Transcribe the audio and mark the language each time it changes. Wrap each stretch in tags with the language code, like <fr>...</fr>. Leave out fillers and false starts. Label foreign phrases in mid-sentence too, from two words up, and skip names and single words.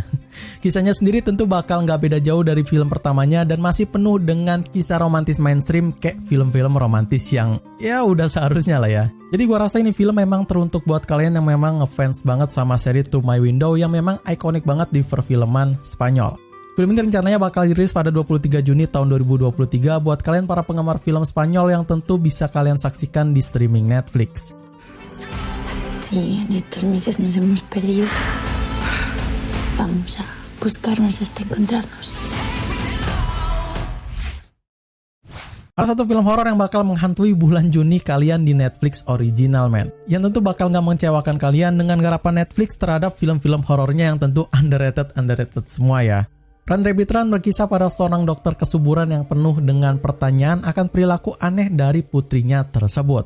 <id>Kisahnya sendiri tentu bakal nggak beda jauh dari film pertamanya dan masih penuh dengan kisah romantis mainstream kayak film-film romantis yang ya udah seharusnya lah ya. Jadi gua rasa ini film memang teruntuk buat kalian yang memang ngefans banget sama seri Through My Window yang memang ikonik banget di perfilman Spanyol. Film ini rencananya bakal dirilis pada 23 Juni tahun 2023 buat kalian para penggemar film Spanyol yang tentu bisa kalian saksikan di streaming Netflix.</id> <es>Sí, en estos meses nos hemos perdido. Vamos a buscarnos hasta encontrarnos.</es> <id>Ada satu film horor yang bakal menghantui bulan Juni kalian di Netflix Original Man, yang tentu bakal nggak mengecewakan kalian dengan garapan Netflix terhadap film-film horornya yang tentu underrated semua ya. Run Rabbit Run berkisah pada seorang dokter kesuburan yang penuh dengan pertanyaan akan perilaku aneh dari putrinya tersebut.</id>